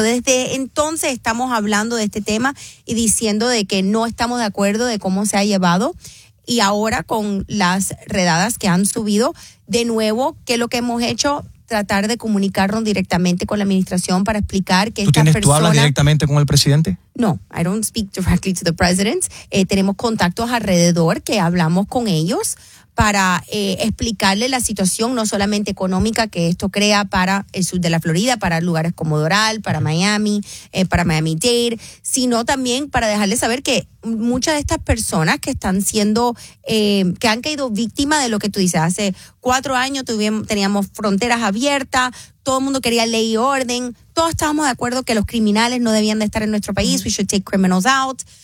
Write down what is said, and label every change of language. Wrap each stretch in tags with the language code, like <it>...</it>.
<es>So, desde entonces estamos hablando de este tema y diciendo de que no estamos de acuerdo de cómo se ha llevado y ahora con las redadas que han subido, de nuevo, ¿qué es lo que hemos hecho? Tratar de comunicarnos directamente con la administración para explicar que esta persona... ¿Tú hablas directamente con el presidente?</es> <en>No, I don't speak directly to the president.</en> <es>Tenemos contactos alrededor que hablamos con ellos para explicarle la situación no solamente económica que esto crea para el sur de la Florida, para lugares como Doral, para Miami, para Miami-Dade, sino también para dejarles saber que muchas de estas personas que están siendo, que han caído víctimas de lo que tú dices, hace 4 años teníamos fronteras abiertas, todo el mundo quería ley y orden, todos estábamos de acuerdo que los criminales no debían de estar en nuestro país,</es> <en>we should take criminals out.</en>